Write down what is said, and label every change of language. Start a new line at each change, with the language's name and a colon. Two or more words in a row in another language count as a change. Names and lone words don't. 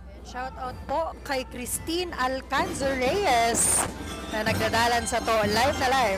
English: Shout out
Bikol: po kay Christine Alcanzo Reyes na nagdadalan sa to live na live.